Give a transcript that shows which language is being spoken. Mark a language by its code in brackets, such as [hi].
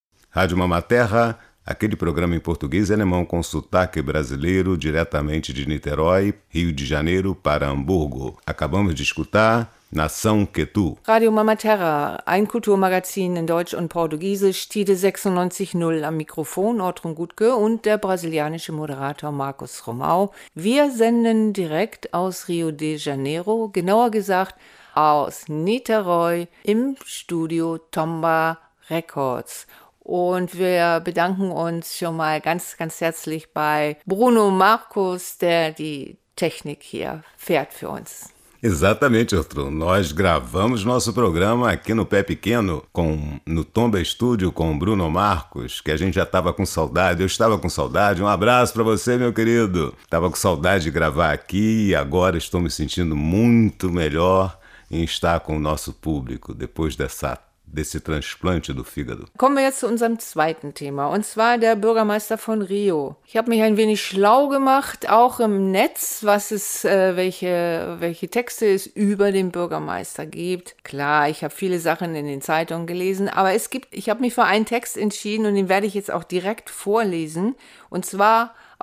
[pt] Rádio Mama Terra, aquele programa em português e alemão com sotaque brasileiro diretamente de Niterói, Rio de Janeiro, para Hamburgo. Acabamos de escutar Nação Ketu. [de] Rádio Mama Terra, ein Kulturmagazin in Deutsch und Portugiesisch, Tide 96.0 am Mikrofon, Ortrun Gutke und der brasilianische Moderator Marcos Romão. Wir senden direkt aus Rio de Janeiro, genauer gesagt aus Niterói im Studio Tomba Records. Und wir bedanken uns schon mal ganz, ganz herzlich bei Bruno Marcos, der die Technik hier fährt für uns. [pt] Exatamente, Arthur. Nós gravamos nosso programa aqui no Pé Pequeno, no Tomba Estúdio, com Bruno Marcos, que a gente já estava com saudade. Eu estava com saudade. Um abraço para você, meu querido. Estava com saudade de gravar aqui e agora estou me sentindo muito melhor em estar com o nosso público depois desse transplante do fígado. [de] Kommen wir jetzt zu unserem zweiten Thema, und zwar der Bürgermeister von Rio. Ich habe mich ein wenig schlau gemacht, auch im Netz, was es, welche Texte es über den Bürgermeister gibt. Klar, ich habe viele Sachen in den Zeitungen gelesen, aber ich habe mich für einen Text entschieden und den werde ich jetzt auch direkt vorlesen. Und zwar